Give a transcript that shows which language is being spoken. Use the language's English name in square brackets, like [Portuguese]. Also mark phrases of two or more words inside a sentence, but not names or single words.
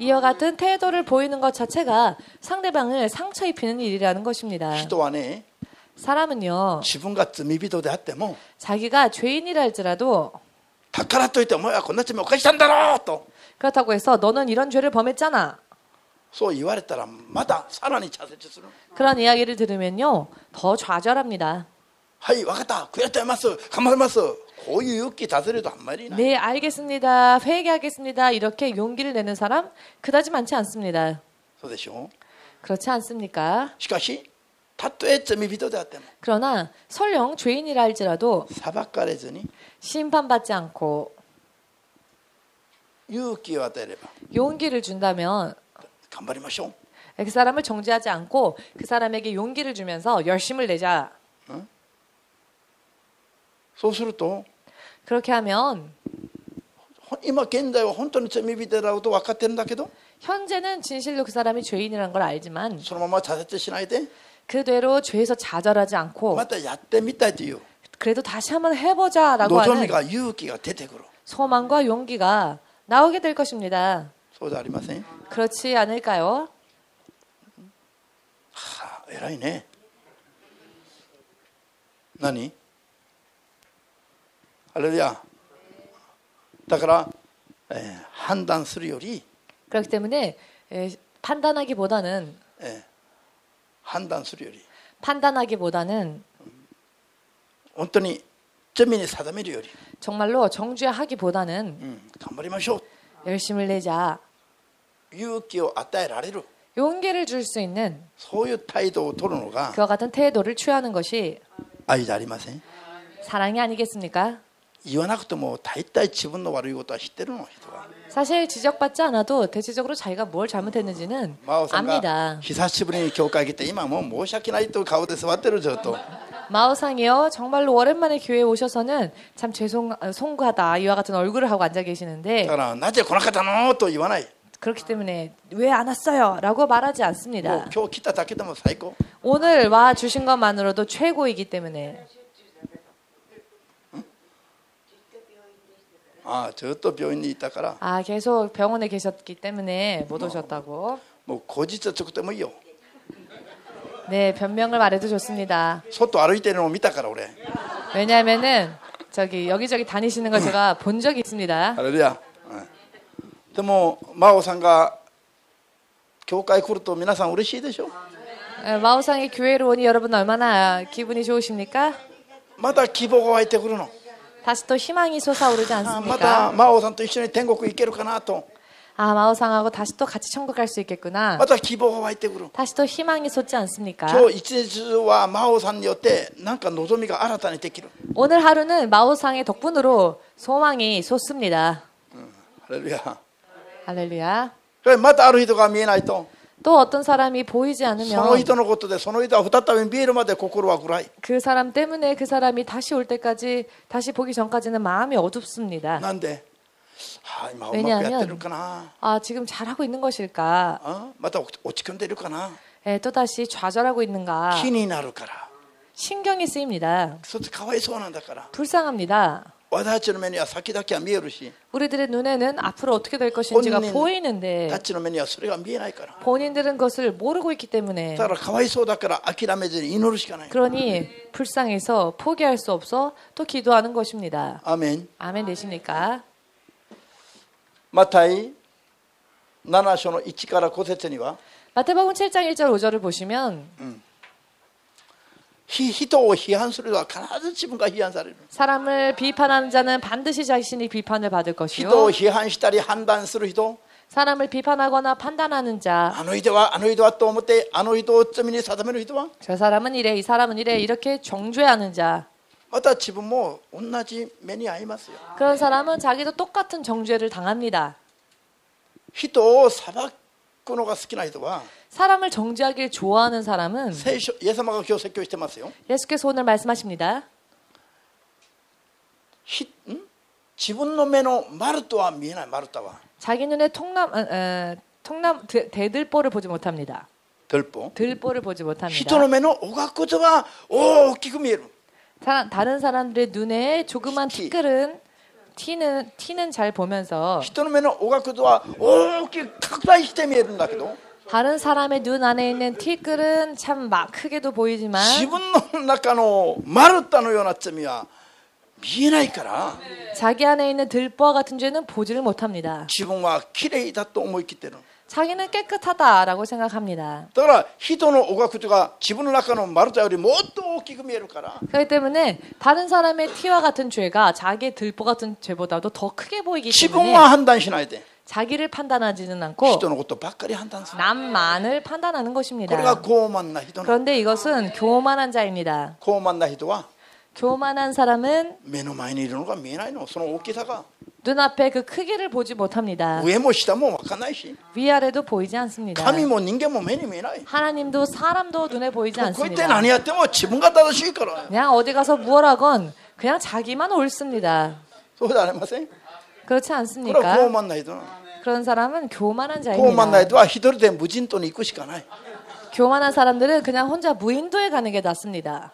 [Korean] 이와 같은 태도를 보이는 것 자체가 상대방을 상처 입히는 일이라는 것입니다. [Japanese] 人はね [Korean] 사람은요 [Japanese] 自分が罪人であっても [Korean] 자기가 죄인이라 할지라도 [Japanese] だからといってお前はこんな罪を犯したんだろうと [Korean] 그렇다고 해서 너는 이런 죄를 범했잖아. [Japanese] そう言われたらまださらに挫折する。 [Korean] 그런 이야기를 들으면요 더 좌절합니다. [Japanese] はい分かった悔やってます頑張ります。こういう勇気出せるとあんまりいない。 [Korean] 네 알겠습니다. 회개하겠습니다. 이렇게 용기를 내는 사람 그다지 많지 않습니다. [Japanese] そうでしょう。 [Korean] 그렇지 않습니까? [Japanese] しかしたとえ罪人であっても [Korean] 그러나 설령 죄인이라 할지라도 [Japanese] 裁かれずに [Korean] 심판받지 않고 [Japanese] 勇気を与えれば [Korean] 용기를 준다면 [Japanese] 頑張りましょう。 [Korean] 그 사람을 정죄하지 않고 그 사람에게 용기를 주면서 열심을 내자. [Japanese] そうすると [Korean] 그렇게 하면 [Japanese] 今現在は本当に罪人だろうと分かってるんだけど [Korean] 현재는 진실로 그 사람이 죄인이라는 걸 알지만 [Japanese] そのまま挫折しないで [Korean] 그대로 죄에서 좌절하지 않고 [Japanese] またやってみたいという [Korean] 그래도 다시 한번 해보자라고 [Japanese] 望 [Korean] 하는 [Japanese] みが勇気が出てくる。 [Korean] 소망과 용기가 나오게 될 것입니다. [Japanese] そうではありません？ [Korean] 그렇지 않을까요? [Japanese] はあ、偉いね。何？ハレルヤ。だから、判断するより、 [Korean] 그렇기 때문에 판단하기보다는 [Japanese] 判断するより [Korean] 판단하기보다는 [Japanese] 本当に罪に定めるより、 [Korean] 정말로 정죄하기보다는 [Japanese] 頑張りましょう。 [Korean] 열심을 내자. [Japanese] 勇気を与えられる [Korean] 용기를 줄 수 있는 [Japanese] そういう態度を取るのが [Korean] 그와 같은 태도를 취하는 것이 [Japanese] 愛じゃありません？ [Korean] 사랑이 아니겠습니까? [Japanese] 言わなくても大体自分の悪いことは知ってるの人は。 [Korean] 사실 지적받지 않아도 대체적으로 자기가 뭘 잘못했는지는 [Japanese] 真央さんが [Korean] 압니다. [Japanese] 久しぶりに教会来て今もう申し訳ないという顔で座ってるずっと。 [Korean] 마오상이요. 정말로 오랜만에 교회에 오셔서는 참 송구하다 이와 같은 얼굴을 하고 앉아 계시는데 [Japanese] だからなぜ来なかったのと言わない。 [Korean] 그렇기 때문에 왜 안 왔어요? 라고 말하지 [Japanese] もう [Korean] 않습니다. [Japanese] 今日来ただけでも最高。 [Korean] 오늘 와 주신 것만으로도 최고이기 때문에. 아, 저또 병원에 있다 から 아, 계속 병원에 계셨기 때문에 못 오셨다고. [Japanese] もう後日作ってもいいよ [Korean] 네, 변명을 말해도 좋습니다. [Japanese] 外歩いてるのを見たから俺 [Korean] 왜냐하면은 저기 여기저기 다니시는 걸 제가 본 적이 있습니다. [Japanese] ハレルヤでも真央さんが教会来ると皆さん嬉しいでしょ [Korean] 마오상의 교회로 오니 여러분 얼마나 기분이 좋으십니까? [Japanese] また希望が湧いてくるの [Korean] 다시 또 희망이 솟아오르지 [Japanese] また [Korean] 않습니까? [Japanese] 真央さんと一緒に天国行けるかなと [Korean] 아, 마오상하고 다시 또 같이 천국 갈 수 있겠구나. [Japanese] また希望が湧いてくる [Korean] 다시 또 희망이 솟지 않습니까? [Japanese] 今日一日は真央さんによってなんか望みが新たにできる [Korean] 오늘 하루는 마오상의 덕분으로 소망이 솟습니다. [Japanese] ハレルヤ [Korean] 할렐루야. [Japanese] これまたある人が見えないと [Korean] 또 어떤 사람이 보이지 [Japanese] その [Korean] 않으면 [Japanese] 人のことでその人は再び見えるまで心は暗い [Korean] 그 사람 때문에 그 사람이 다시 올 때까지 다시 보기 전까지는 마음이 어둡습니다. [Japanese] なんで、今うまくやってるかな [Korean] 아, 지금 잘하고 있는 것일까? [Japanese] また落ち込んでるかな [Korean] 또다시 좌절하고 있는가? [Japanese] 気になるから [Korean] 신경이 쓰입니다. [Japanese] そしてかわいそうなんだから [Korean] 불쌍합니다. [Japanese] 私たちの目には先だけは見えるし [Korean] 우리들의 눈에는 앞으로 어떻게 될 것인지가 본인 보이는데 [Japanese] たちの目にはそれが見えないから [Korean] 본인들은 그것을 모르고 있기 때문에 [Japanese] だからかわいそうだから諦めずに祈るしかない [Korean] 그러니 불쌍해서 포기할 수 없어 또 기도하는 것입니다. [Japanese] アーメン [Korean] 아멘 되십니까? [Japanese] マタイ7章の1から5節には [Korean] 마태복음 7장 1절 5절을 보시면 [Japanese] 人を批判するのは必ず自分が批判される [Korean] 사람을 비판하는 자는 반드시 자신이 비판을 받을 [Japanese] 人を [Korean] 것이요 [Japanese] 批判したり判断する人 [Korean] 사람을 비판하거나 판단하는 자 [Japanese] あの人はと思ってあの人を罪に定める人は [Korean] 저 사람은 이래 이 사람은 이래 이렇게 정죄하는 자 [Japanese] また自分も同じ目に遭いますよ [Korean] 그런 사람은 자기도 똑같은 정죄를 당합니다. [Japanese] 人を裁くのが好きな人は [Korean] 사람을 정죄하길 좋아하는 사람은 [Japanese] 聖書イエス様が今日説教してますよ [Korean] 예수께서 오늘 말씀하십니다. [Japanese] 自分の目の丸とは見えない丸太は [Korean] 자기 눈에 대들보를 보지 못합니다. 들보 들보를 보지 못합니다. [Japanese] 人の目のおがくとは大きく見える [Korean] 다른 사람들의 눈에 조그만 티끌은 티는 잘 보면서 [Japanese] 人の目のおがくとは大きく拡大して見えるんだけど [Korean] 다른 사람의 눈 안에 있는 티끌은 참 막 크게도 보이지만 [Japanese] 自分の中の丸太のような罪は見えないから [Korean] 자기 안에 있는 들보와 같은 죄는 보지를 못합니다. [Japanese] 自分はきれいだと思い切ってる [Korean] 자기는 깨끗하다라고 생각합니다. [Japanese] だから人のおがくとが自分の中の丸太よりもっと大きく見えるから [Korean] 그렇기 때문에 다른 사람의 티와 같은 죄가 자기의 들보 같은 죄보다도 더 크게 보이기 [Japanese] 自 [Korean] 때문에 [Japanese] 分は判断しないで [Korean] 자기를 판단하지는 않고 [Japanese] 人のことばっかり判断する [Korean] 남만을 판단하는 [Japanese] これが [Korean] 것입니다. [Japanese] 傲慢な人な [Korean] 그런데 이것은 교만한 자입니다. [Japanese] 傲慢な人は [Korean] 교만한 사람은 [Japanese] 目の前にいるのが見えないのその大きさが [Korean] 눈앞에 그 크기를 보지 못합니다. [Japanese] 上も下も分かんないし [Korean] 위아래도 보이지 않습니다. [Japanese] 神も人間も目に見えない [Korean] 하나님도 사람도 눈에 보이지 [Japanese] こうやって [Korean] 않습니다. [Japanese] 何やっても自分が正しいから [Korean] 그냥 어디 가서 뭘 하건 그냥 자기만 옳습니다. [Japanese] そうじゃありません [Korean] 그렇지 [Japanese] これは傲 [Korean] 않습니까? [Japanese] 慢な人なの [Korean] 그런 사람은 교만한 [Japanese] 傲慢な [Korean] 자입니다. [Japanese] 人は一人で無人島に行くしかない [Korean] 교만한 사람들은 그냥 혼자 무인도에 가는 게 낫습니다.